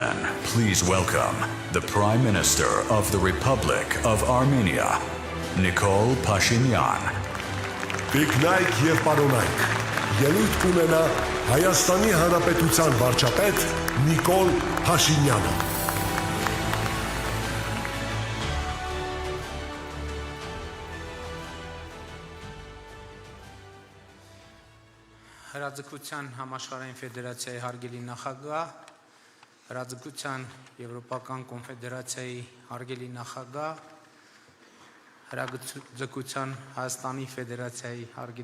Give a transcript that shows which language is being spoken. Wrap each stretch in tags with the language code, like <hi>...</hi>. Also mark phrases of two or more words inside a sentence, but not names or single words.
<en>Please welcome the Prime Minister of the Republic of Armenia, Nikol Pashinyan.</en> <hy>Տիկնայք և պարոնայք, ելույթ կունենա Հայաստանի Հանրապետության վարչապետ Նիկոլ Փաշինյանը։ Հրաձգության համաշխարհային ֆեդերացիայի հարգելի նախագահ, Հրաձգության Եվրոպական կոնֆեդերացիայի հարգելի նախագահ, Հրաձգության Հայաստանի Ֆեդերացիայի հարգելի</hy>